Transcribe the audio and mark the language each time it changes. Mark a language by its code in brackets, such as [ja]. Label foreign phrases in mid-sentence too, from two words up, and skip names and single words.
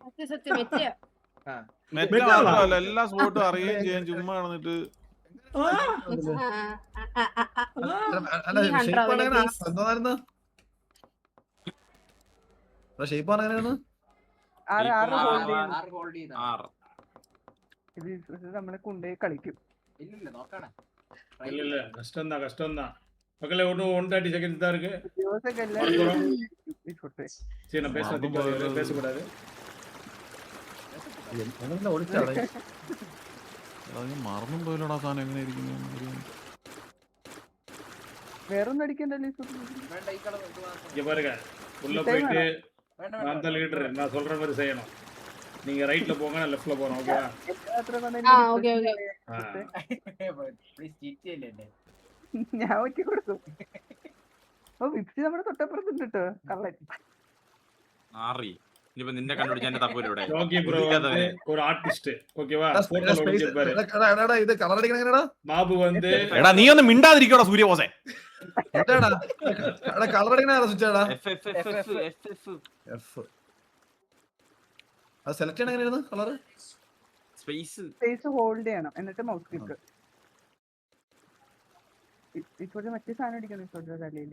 [ml] മാത്രമല്ല എല്ലാ സ്പോട്ടും അറിയുകയും ചെയ്യാൻ ചുമ്മാ നടന്നിട്ട്. നമ്മളെ കൊണ്ടുപോയി കളിക്കും. [ta] இல்ல கஷ்டம் தான் மக்களே. ஒன்றும் 130 செகண்ட்ஸ் தான் இருக்கு. சரி நான் பேசக்கூடாது. [ml] മറന്നും പോയില്ലടാ സാധനം എങ്ങനെ ഇരിക്കുന്നു. വേറൊന്നും അടിക്കണ്ടല്ലേ. [ta] இங்க பாருங்க உள்ள போயிட்டு நான் தான் லீடர், நான் சொல்ற மாதிரி செய்யணும். நீங்க ரைட்ல போங்க, நான் லெஃப்ட்ல போறேன். ஓகேவா? [ml] ഓക്കെ ഓക്കെ ഞാൻ ഒറ്റ കൊടുക്കും. ഓ വിപ്സി നമ്മുടെ തൊട്ടപ്പുറത്തുണ്ട് കേട്ടോ കള്ളൻ. ഇനിയിപ്പോ നിന്നെ കണ്ടുപിടിച്ചാൽ തപ്പൂല ഇവിടെ. [ta] யோகி ப்ரோ வந்து ஒரு ஆர்டிஸ்ட். ஓகேவா? போட்டோல ஒளிஞ்சிருப்பாரு. [ml] ഇത് കളർ അടിക്കണ [ta] பாபு வந்து [ml] എടാ നീ ഒന്ന് മിണ്ടാതിരിക്കോടാ സൂര്യബോസേ. കളർ അടിക്കണ സ്വിച്ചാടാ അത് സെലക്ട് ചെയ്യണ എങ്ങനെയായിരുന്നു കളർ [en] space hold [ml] ചെയ്യണം എന്നിട്ട് [en] mouse click. [ml] ഇപ്പോഴത്തെ മറ്റേ സാധനം അടിക്കണം ഇപ്പോഴത്തെ തലയില്.